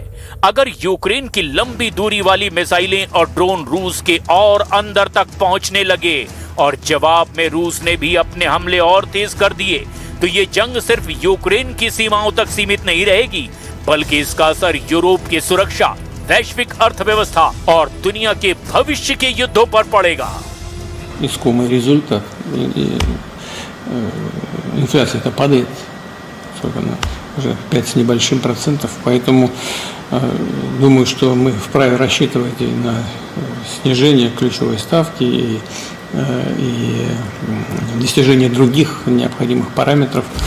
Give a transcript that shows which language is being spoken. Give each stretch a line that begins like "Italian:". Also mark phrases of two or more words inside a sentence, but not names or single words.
Hindi: अगर यूक्रेन की लंबी दूरी वाली मिसाइलें और ड्रोन रूस के और अंदर तक पहुंचने लगे और जवाब में रूस ने भी अपने हमले और तेज कर दिए, तो ये जंग सिर्फ यूक्रेन की सीमाओं तक सीमित नहीं रहेगी, बल्कि इसका असर यूरोप की सुरक्षा, वैश्विक अर्थव्यवस्था और दुनिया के भविष्य के युद्धों पर पड़ेगा।
Russian: Искомый результат. Инфляция-то падает. Сколько она? Уже 5 с небольшим процентов. Поэтому думаю, что мы вправе рассчитывать и на снижение ключевой ставки и достижение других необходимых параметров.